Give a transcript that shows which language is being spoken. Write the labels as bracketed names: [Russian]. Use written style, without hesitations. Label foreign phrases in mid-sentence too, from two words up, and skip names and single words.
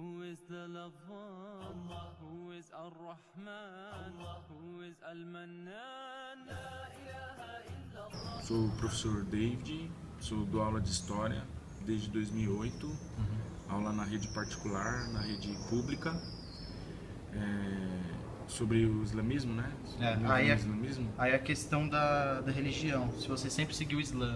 [English] is the Lavan? Who is Ar-Rahman? Who is Al-Mannan? [Arabic] لا إله إلا الله. [Portuguese] Sou o professor David, dou aula de História desde 2008, aula na rede particular, na rede pública, sobre o islamismo, né? Islamismo. Aí a questão da religião, se você sempre seguiu o Islã.